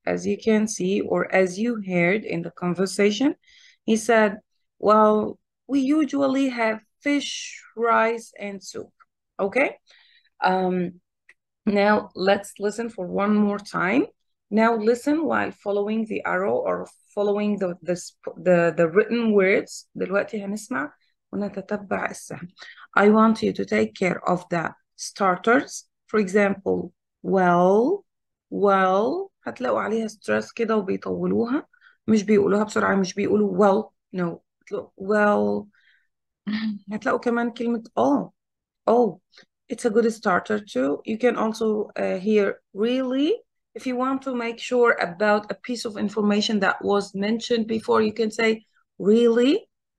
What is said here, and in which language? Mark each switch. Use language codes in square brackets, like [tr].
[en] As you can see, or as you heard in the conversation, he said, well, we usually have fish, rice, and soup. Okay? Now let's listen for one more time. Now listen while following the arrow or following the written words. [ar] دلوقتي هنسمع ونتتبع السهم. [en] I want you to take care of the starters. For example, well [ar] هتلاقوا عليها stress كده وبيطولوها. مش بيقولوها بسرعة، مش بيقولوا well, no. [en] well [ar] هتلاقوا كمان كلمة [en] oh, it's a good starter too. You can also hear really. If you want to make sure about a piece of information that was mentioned before, you can say really.